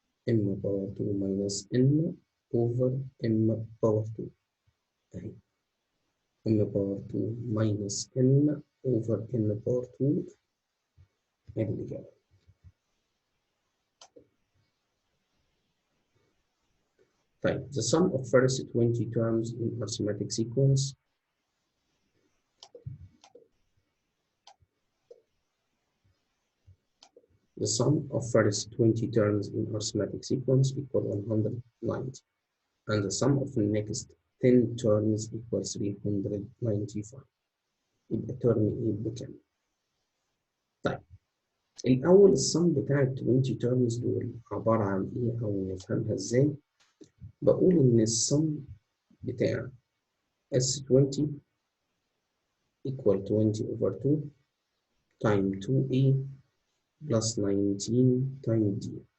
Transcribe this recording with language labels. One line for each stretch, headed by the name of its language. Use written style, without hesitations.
English: m power 2 minus n over m power 2
Arabic: اهي.
English: m power 2 minus n over n power 2
Arabic: ادي الاجابه. طيب
English: the sum of first 20 terms in arithmetic sequence. The sum of first 20 terms in arithmetic sequence equal 190, and the sum of the next 10 terms equals 395.
Arabic: يبقى term ايه بكام؟ طيب الأول السم بتاع ال 20 terms دول عبارة عن إيه أو نفهمها إزاي؟ بقول إن السم بتاع
English: S20 equal 20 over 2 time 2A plus 19 time D.